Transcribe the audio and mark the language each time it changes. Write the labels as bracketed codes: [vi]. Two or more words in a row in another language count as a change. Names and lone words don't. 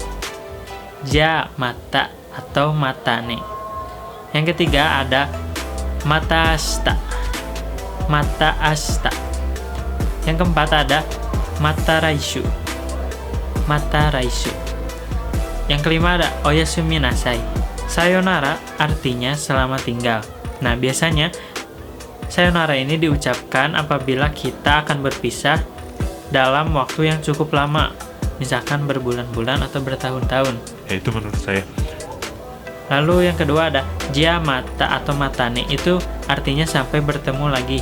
[ja] じゃあまた atau またね. [id] Yang ketiga ada [ja] また明日. また明日. [id] Yang keempat ada [ja] また来週. また来週. [id] Yang kelima ada [ja] おやすみなさい. [id] Sayonara artinya selamat tinggal. Nah, biasanya sayonara ini diucapkan apabila kita akan berpisah dalam waktu yang cukup lama, misalkan berbulan-bulan atau bertahun-tahun. Ya, itu menurut saya. Lalu yang kedua ada [ja] じゃあまた [id] atau matane, itu artinya sampai bertemu lagi.